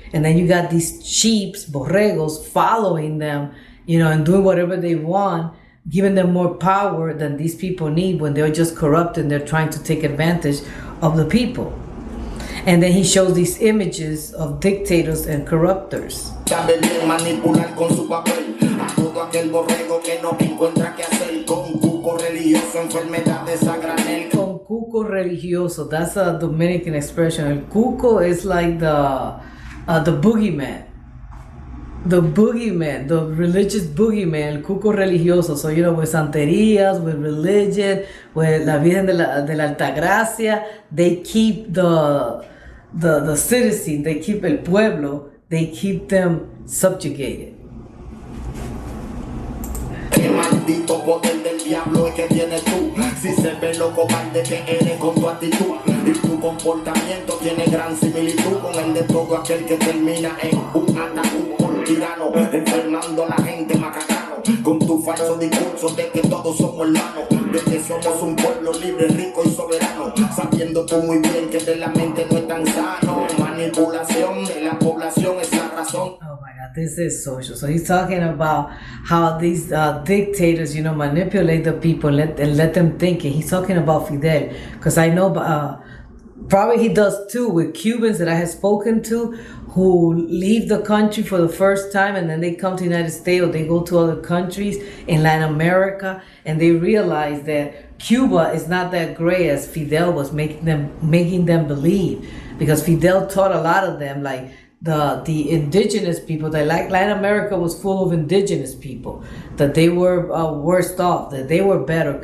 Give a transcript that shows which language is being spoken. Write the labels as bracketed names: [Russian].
[English] And then you got these sheeps, borregos, following them, you know, and doing whatever they want, giving them more power than these people need when they're just corrupt and they're trying to take advantage of the people. And then he shows these images of dictators and corruptors. [Spanish] Sabe bien manipular con su papel a todo aquel borrego que no encuentra qué hacer con cuco religioso, enfermedades a granel. Con cuco religioso, [English] that's a Dominican expression. El cuco is like the boogeyman. The boogeyman, the religious boogeyman, [Spanish] el cuco religioso. [English] So, you know, with santerías, with religion, with la Virgen de la Altagracia, they keep the citizen, they keep [Spanish] el pueblo, [English] they keep them subjugated. [Spanish] Qué maldito poder del diablo es que tienes tú. Si se ve lo cobarde que eres con tu actitud y tu comportamiento tiene gran similitud con el de todo aquel que termina en un ataúd por tirano, enfermando a la gente macacano con tu falso discurso de que todos somos hermanos, de que somos un pueblo libre, rico y soberano, sabiendo tú muy bien que de la mente no es tan sano. Manipulación de la población es la razón. [English] Oh my God, this is social. So he's talking about how these dictators, you know, manipulate the people and let them think it. He's talking about Fidel, because I know probably he does too with Cubans that I have spoken to who leave the country for the first time and then they come to the United States or they go to other countries in Latin America and they realize that Cuba is not that great as Fidel was making them believe, because Fidel taught a lot of them, like the indigenous people, that like Latin America was full of indigenous people, that they were worse off, that they were better.